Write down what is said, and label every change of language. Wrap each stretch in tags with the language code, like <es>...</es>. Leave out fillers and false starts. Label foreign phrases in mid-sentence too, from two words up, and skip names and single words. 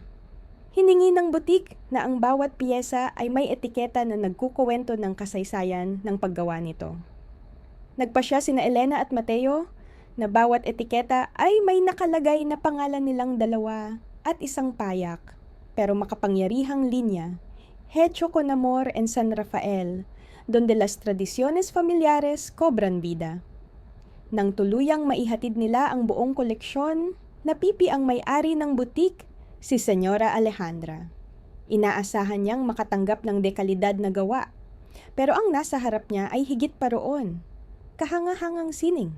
<tl>Hiningi ng butik na ang bawat piyesa ay may etiketa na nagkukuwento ng kasaysayan ng paggawa nito. Nagpasya sina Elena at Mateo na bawat etiketa ay may nakalagay na pangalan nilang 2 at isang payak, pero makapangyarihang linya,</tl> <es>hecho con amor en San Rafael, donde las tradiciones familiares cobran vida.</es> <tl>Nang tuluyang maihatid nila ang buong koleksyon, napipi ang may-ari ng butik, si Senyora Alejandra. Inaasahan niyang makatanggap ng dekalidad na gawa, pero ang nasa harap niya ay higit pa roon, kahangahangang sining.</tl>